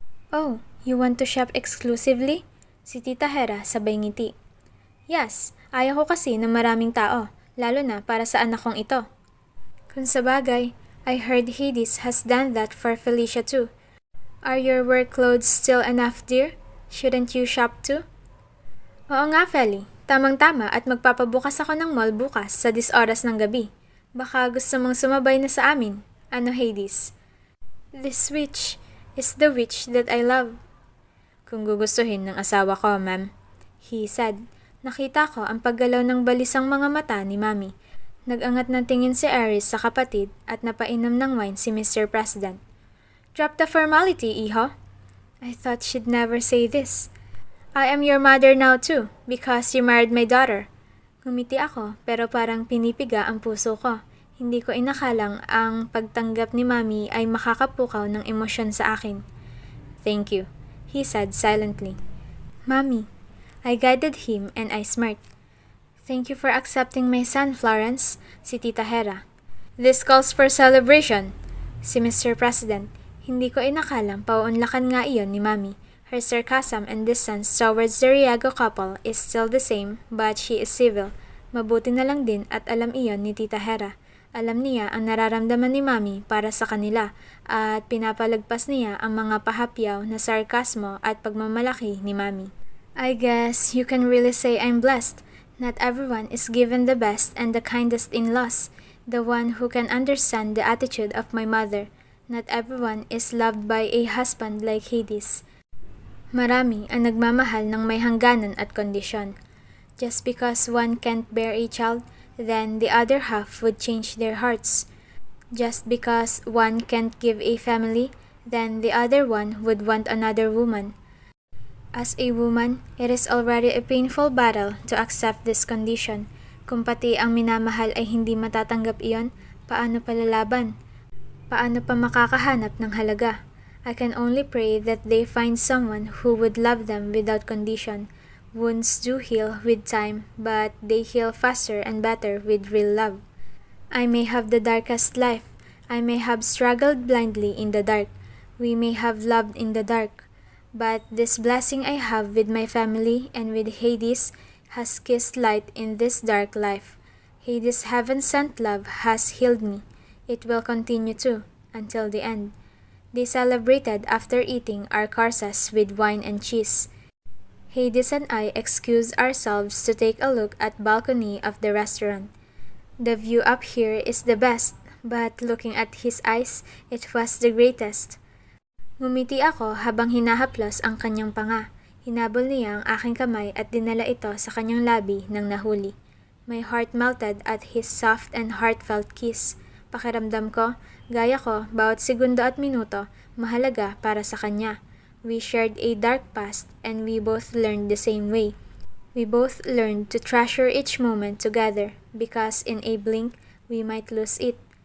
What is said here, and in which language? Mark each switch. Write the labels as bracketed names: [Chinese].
[English] Oh, you want to shop exclusively? [Filipino] Si Tita Hera sabay ngiti. Yes, ayaw ko kasi ng maraming tao, lalo na para sa anak kong ito. Kung sabagay, [English] I heard Hades has done that for Felicia too. Are your work clothes still enough, dear? Shouldn't you shop too? [Filipino] Oo nga, Feli. Tamang-tama at magpapabukas ako ng mall bukas sa 10 oras ng gabi. Baka gusto mong sumabay na sa amin. Ano, Hades? [English] This witch is the witch that I love. [Filipino] Kung gugustuhin ng asawa ko, [English] ma'am, he said. [Filipino] Nakita ko ang paggalaw ng balisang mga mata ni Mami. Nag-angat ng tingin si Aris sa kapatid at napainom ng wine si Mr. [English] President. Drop the formality, iho. I thought she'd never say this. I am your mother now too, because you married my daughter. [Filipino] Ngumiti ako, pero parang pinipiga ang puso ko. Hindi ko inakalang ang pagtanggap ni Mami ay makakapukaw ng emosyon sa akin. [English] Thank you, he said silently. Mami, I guided him and I smirked. Thank you for accepting my son, Florence, si Tita Hera. This calls for celebration, si Mr. President. [Filipino] Hindi ko inakalang pauunlakan nga iyon ni Mami. [English] Her sarcasm and distance towards the Riago couple is still the same, but she is civil. [Filipino] Mabuti na lang din at alam iyon ni Tita Hera. Alam niya ang nararamdaman ni Mami para sa kanila at pinapalagpas niya ang mga pahapyaw na sarkasmo at pagmamalaki ni Mami. [English] I guess you can really say I'm blessed. Not everyone is given the best and the kindest in-laws, the one who can understand the attitude of my mother. Not everyone is loved by a husband like Hades. [Filipino] Marami ang nagmamahal ng may hangganan at kondisyon. [English] Just because one can't bear a child, then the other half would change their hearts. Just because one can't give a family, then the other one would want another woman. As a woman, it is already a painful battle to accept this condition. [Filipino] Kung pati ang minamahal ay hindi matatanggap iyon, paano palalaban? Paano pa makakahanap ng halaga? [English] I can only pray that they find someone who would love them without condition. Wounds do heal with time, but they heal faster and better with real love. I may have the darkest life. I may have struggled blindly in the dark. We may have loved in the dark. But this blessing I have with my family and with Hades has kissed light in this dark life. Hades' heaven-sent love has healed me. It will continue to, until the end. They celebrated after eating our karsas with wine and cheese. Hades and I excused ourselves to take a look at balcony of the restaurant. The view up here is the best, but looking at his eyes, it was the greatest. [Filipino] Ngumiti ako habang hinahaplos ang kanyang panga. Hinabol niya ang aking kamay at dinala ito sa kanyang labi nang nahuli. [English] My heart melted at his soft and heartfelt kiss. [Filipino] Pakiramdam ko, gaya ko, bawat segundo at minuto, mahalaga para sa kanya. [English] We shared a dark past and we both learned the same way. We both learned to treasure each moment together because in a blink, we might lose it.